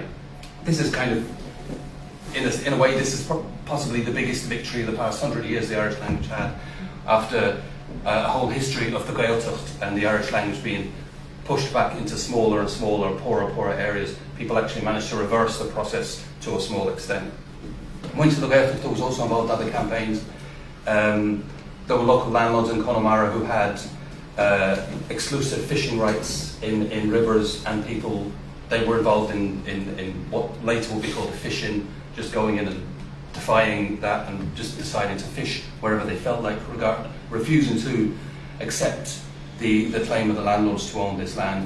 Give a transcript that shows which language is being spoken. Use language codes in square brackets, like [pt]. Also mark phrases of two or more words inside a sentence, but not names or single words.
[en] This is kind of, in a way, this is possibly the biggest victory of the past 100 years the Irish language had, after a whole history of the Gaeltacht and the Irish language being pushed back into smaller and smaller, poorer areas. People actually managed to reverse the process to a small extent. Windsor na Gaeltachta was also involved in other campaigns. There were local landlords in Connemara who had exclusive fishing rights in rivers, and people, they were involved in what later would be called fishing, just going in and defying that and just deciding to fish wherever they felt like, refusing to accept the claim of the landlords to own this land.